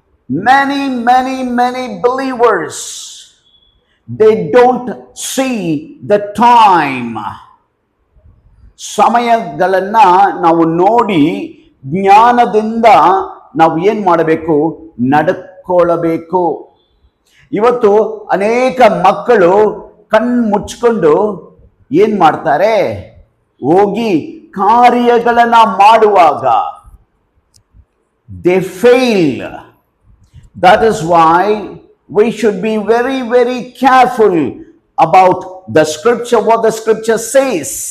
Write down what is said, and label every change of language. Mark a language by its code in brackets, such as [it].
[en] Many believers, they don't see the time. [kn] ಸಮಯಗಳನ್ನ ನಾವು ನೋಡಿ ಜ್ಞಾನದಿಂದ ನಾವು ಏನ್ ಮಾಡಬೇಕು, ನಡ್ಕೊಳ್ಳಬೇಕು. ಇವತ್ತು ಅನೇಕ ಮಕ್ಕಳು ಕಣ್ಣು ಮುಚ್ಕೊಂಡು ಏನ್ ಮಾಡ್ತಾರೆ, ಹೋಗಿ ಕಾರ್ಯಗಳನ್ನ ಮಾಡುವಾಗ [en] they fail. That is why we should be very careful about the scripture, what the scripture says.